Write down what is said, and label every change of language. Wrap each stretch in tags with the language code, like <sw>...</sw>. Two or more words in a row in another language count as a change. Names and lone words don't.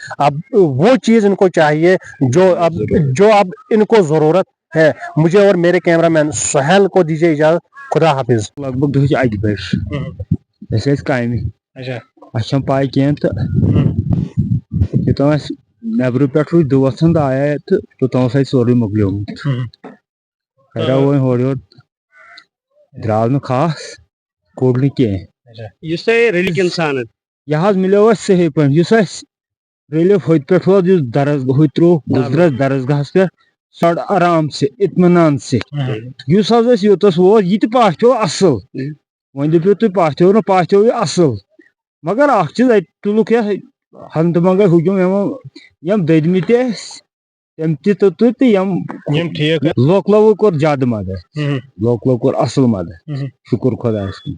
<ur>اب وہ چیز ان کو چاہیے جو اب ان کو ضرورت ہے. مجھے اور میرے کیمرہ مین سہیل کو دیجیے اجازت. خدا حافظ. لگ بھگ دہچ اکہ بج ایسے کامہ اچھا پائی کھین تو یوتام نیبر پہ دوستن تو آیا تو توتام سورے مکلیومت.</ur> <ks>خیرا وہ ہور یور درٛاو نہٕ خاص کوٚر نہٕ کینٛہہ. یُس تۄہہِ رٔلِکھ اِنسان یہِ حظ مِلیو اَسہِ صحیح پٲٹھۍ, یُس اَسہِ رٔلِتھ ہوٚتہِ پٮ۪ٹھ اوس, یُس ہوٚتہِ ترٛووُکھ گُزرَس درسگاہَس پٮ۪ٹھ, سۄ</ks> <ur>آرام سے اطمینان سے.</ur> <ks>یُس حظ اَسہِ یوٚتَس ووت یہِ تہِ باسیو اَصٕل, وۄنۍ دٔپِو تُہۍ پاسیو نہٕ پاسیو یہِ اَصٕل, مگر اَکھ چیٖز اَتہِ تُلُکھ یَتھ ہنٛگتہٕ منٛگَے ہُجوم یِم دٔدمٕتۍ ٲسۍ تِم تہِ تہٕ یِم لوکلو کوٚر زیادٕ مدد, لوکلو کوٚر اَصٕل مدد, شُکُر خۄدایَس کُن.</ks>